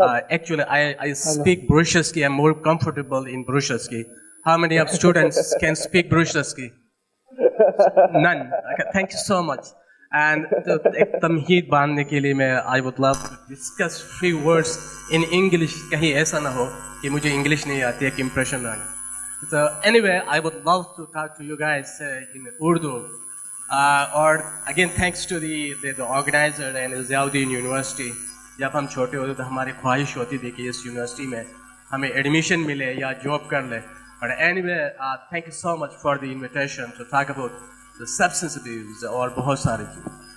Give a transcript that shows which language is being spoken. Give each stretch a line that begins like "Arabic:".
English: Actually, I speak Burushaski. I'm more comfortable in Burushaski. How many of students can speak Burushaski? None. Okay, thank you so much. And
Urdu: ایک تمہید باندھنے کے لیے میں
English: I would love to discuss few words in English.
Urdu: کہیں ایسا نہ ہو کہ مجھے انگلش نہیں آتی ہے کہ امپریشن آئے.
English: So anyway, I would love to talk to you guys in Urdu. Or again, thanks to the organizer and Ziauddin University.
Urdu: جب ہم چھوٹے ہوتے تو ہماری خواہش ہوتی تھی کہ اس یونیورسٹی میں ہمیں ایڈمیشن ملے یا جاب کر لے.
English: But anyway, thank you so much for the invitation to talk about the substance abuse
Urdu: اور بہت ساری چیز.